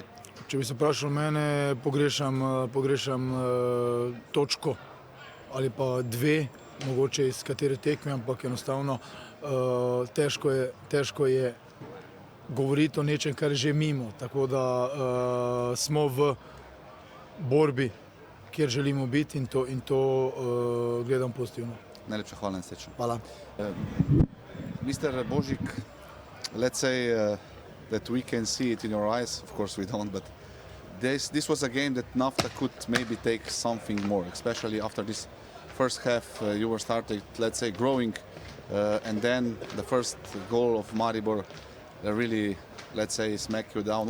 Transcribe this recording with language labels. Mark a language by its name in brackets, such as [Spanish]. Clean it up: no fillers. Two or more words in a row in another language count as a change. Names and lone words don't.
[Slovenian] Če bi se vprašal mene, pogrešam točko ali pa 2, mogoče iz katere tekme, ampak enostavno težko je govoriti o nečem, kar je že mimo. Tako da smo v borbi, kjer želimo biti in to gledam pozitivno. Najlepša hvala in srečno. Hvala. [English] Mr. Božic, let's say that we can see it in your eyes, of course we don't, but this was a game that NAFTA could maybe take something more, especially after this first half. You were started, let's say, growing, and then the first goal of Maribor really, let's say, smack you down.